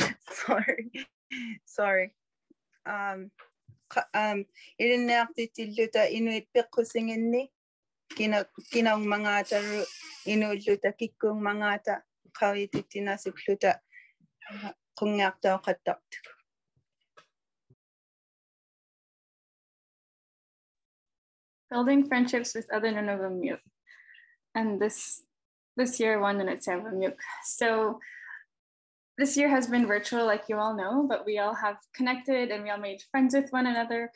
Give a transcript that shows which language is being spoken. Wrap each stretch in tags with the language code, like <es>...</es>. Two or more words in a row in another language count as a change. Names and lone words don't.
<iu>sorry irinak titilluta Inuit peqqusinginni kinang mangata Inuitluta kikkung mangata qawitittinasukluta</iu> <en>Building friendships with other Nunavummiut. And this year, one Nunavummiut. So this year has been virtual, like you all know, but we all have connected and we all made friends with one another.</en>